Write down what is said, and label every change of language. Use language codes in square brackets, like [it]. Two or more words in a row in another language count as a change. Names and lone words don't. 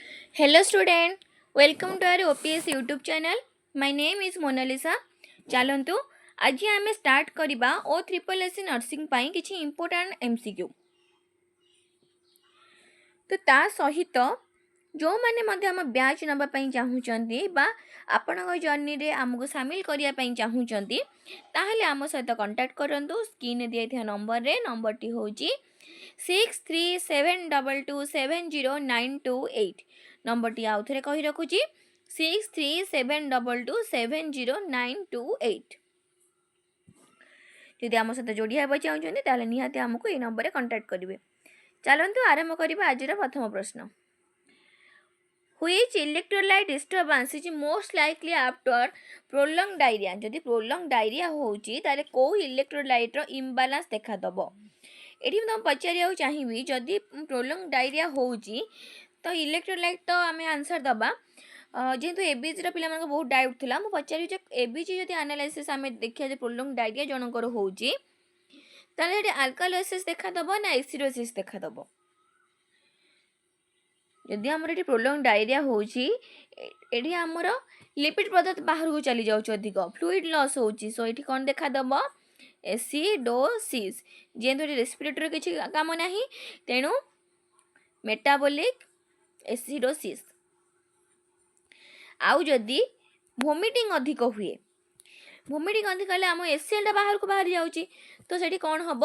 [en] Hello student, welcome to our OPS YouTube channel. My name is Monalisha. [or] ଚାଲନ୍ତୁ ଆଜି ଆମେ ଷ୍ଟାର୍ଟ କରିବା OSSSC ନର୍ସିଂ ପାଇଁ କିଛି [en] important MCQ. [or] ତ ତା ସହିତ ଯେଉଁମାନେ ମଧ୍ୟ ଆମ ବ୍ୟାଚ୍ ନେବା ପାଇଁ ଚାହୁଁଛନ୍ତି ବା ଆପଣଙ୍କ ଜର୍ଣ୍ଣିରେ ଆମକୁ ସାମିଲ କରିବା ପାଇଁ ଚାହୁଁଛନ୍ତି ତାହେଲେ ଆମ ସହିତ କଣ୍ଟାକ୍ଟ କରନ୍ତୁ। ସ୍କ୍ରିନ୍ରେ ଦିଆଯାଇଥିବା ନମ୍ବରଟି ହେଉଛି 6372270928। ନମ୍ବରଟି ଆଉ ଥରେ କହି ରଖୁଛି 6372270928। ଯଦି ଆମ ସହିତ ଯୋଡ଼ି ହେବାକୁ ଚାହୁଁଛନ୍ତି ତାହେଲେ ନିହାତି ଆମକୁ ଏହି ନମ୍ବରରେ କଣ୍ଟାକ୍ଟ କରିବେ। ଚାଲନ୍ତୁ ଆରମ୍ଭ କରିବା ଆଜିର ପ୍ରଥମ ପ୍ରଶ୍ନ। [en] Which electrolyte disturbance is most likely after prolonged diarrhea? [or] ଯଦି [en] prolonged diarrhea [or] ହେଉଛି ତାହେଲେ କେଉଁ ଇଲେକ୍ଟ୍ରୋଲାଇଟ୍ର ଇମ୍ବାଲାନ୍ସ ଦେଖାଦେବ? ଏଠି ମୁଁ ତୁମକୁ ପଚାରିବାକୁ ଚାହିଁବି, ଯଦି [en] prolonged diarrhea [or] ହେଉଛି ତ ଇଲେକ୍ଟ୍ରୋଲାଇଟ୍ ତ ଆମେ ଆନ୍ସର୍ ଦେବା। ଯେହେତୁ ଏବିଜିର ପିଲାମାନଙ୍କ ବହୁତ ଡାଉଟ୍ ଥିଲା, ମୁଁ ପଚାରିବି ଯେ ଏବିଜି ଯଦି ଆନାଲାଇସିସ୍ ଆମେ ଦେଖିବା ଯେ [en] prolonged diarrhea [or] ଜଣଙ୍କର ହେଉଛି ତାହେଲେ ଏଠି ଆଲକାଲୋସିସ୍ ଦେଖାଦେବ ନା ଏସିଡୋସିସ୍ ଦେଖାଦେବ? ଯଦି ଆମର ଏଠି [en] prolonged diarrhea [or] ହେଉଛି ଏଠି ଆମର ଲିପିଡ୍ ପଦାର୍ଥ ବାହାରକୁ ଚାଲି ଯାଉଛି, ଅଧିକ [en] fluid loss [or] ହେଉଛି। ସୋ ଏଠି କ'ଣ ଦେଖାଦେବ? ଏସିଡୋସିସ୍। ଯେହେତୁ ଏଠି ରେସ୍ପିରେଟୋରୀ କିଛି କାମ ନାହିଁ ତେଣୁ [en] metabolic acidosis. [or] ଆଉ ଯଦି ଭୋମିଟିଂ ଅଧିକ ହୁଏ, ଭୋମିଟିଂ ଅଧିକ ହେଲେ ଆମ ଏସିଏଲ୍ଟା ବାହାରକୁ ବାହାରି ଯାଉଛି, ତ ସେଠି କ'ଣ ହେବ?